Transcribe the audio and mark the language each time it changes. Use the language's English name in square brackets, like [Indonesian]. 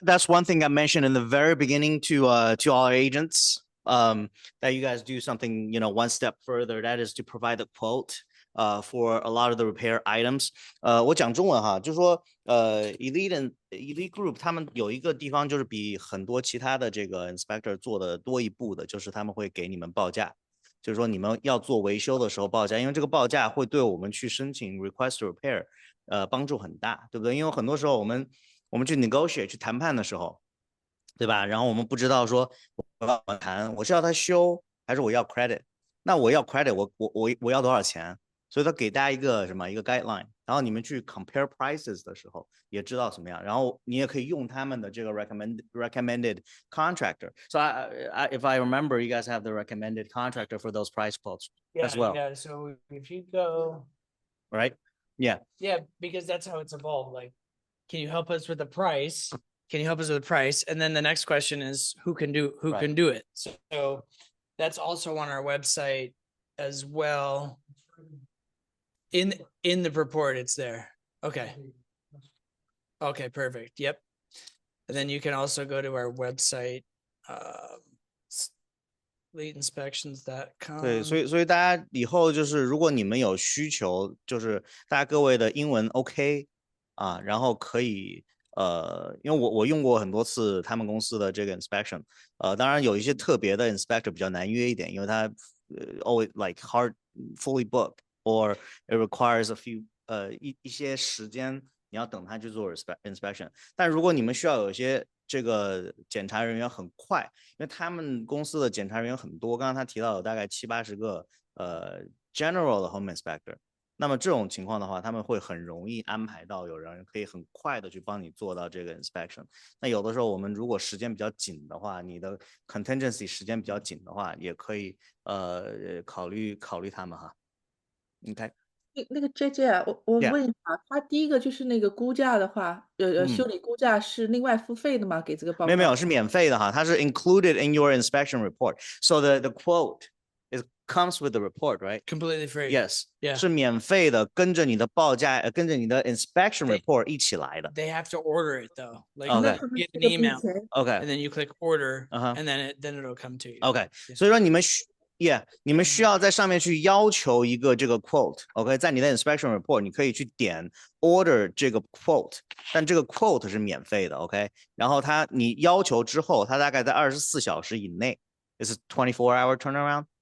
[English] that's one thing I mentioned in the very beginning to all our agents. That you guys do something, one step further. That is to provide a quote for a lot of the repair items. [Chinese] 我讲中文哈，就是说Elite Group 他们有一个地方就是比很多其他的这个 inspector 做的多一步的，就是他们会给你们报价。就是说你们要做维修的时候报价，因为这个报价会对我们去申请 request repair 帮助很大，对不对？因为很多时候我们去 negotiate 去谈判的时候，对吧？然后我们不知道说我要怎么谈，我是要他修还是我要 credit？那我要 credit， 我要多少钱？所以他给大家一个一个 guideline， 然后你们去 compare prices 的时候也知道什么样，然后你也可以用他们的这个 recommended contractor. [English] So if I remember, you guys have the recommended contractor for those price quotes as well. Yeah. So if you go, Right? Yeah. yeah, because that's how it's evolved. Like, can you help us with the price? Can you help us with the price? And then the next question is who can do it? So that's also on our website as well. In the report, it's there. Okay. Okay, perfect. Yep. And then you can also go to our website, eliteinspections.com. [Chinese] 对，所以大家以后就是如果你们有需求，就是大家各位的英文 OK 啊，然后可以因为我用过很多次他们公司的这个 inspection，当然有一些特别的 inspector 比较难约一点，因为他 [English] always like hard fully booked or it requires a few [Chinese] 一些时间你要等他去做 inspection。但如果你们需要有一些这个检查人员很快，因为他们公司的检查人员很多，刚刚他提到有大概70-80个general 的 home inspector，那么这种情况的话，他们会很容易安排到有人可以很快的去帮你做到这个 inspection。那有的时候我们如果时间比较紧的话，你的 contingency 时间比较紧的话，也可以考虑他们哈。 [English] OK， [Chinese] 那个 JJ 啊，我 [English] Yeah [Chinese] 问一下，他第一个就是那个估价的话，修理估价是另外付费的吗？给这个报告？没有，是免费的哈，它是 [English] included in your inspection report. So the quote comes with the report, right? Completely free. Yes. Yeah. [Chinese] 是免费的，跟着你的报价，跟着你的 inspection [English] They- [Chinese] report 一起来的。 [English] They have to order it though. Like Okay. you get an [Chinese] 这个比 [English] email [Chinese] 钱 [English] OK and then you click order Uh-huh. and then it'll come to you. OK， Yeah. [Chinese] 所以说你们需要在上面去要求一个这个 quote，OK， 在你的 inspection report 你可以去点 order 这个 quote， 但这个 quote 是免费的 ，OK， 然后你要求之后，它大概在24小时以内 ， [English] is 24-hour turnaround。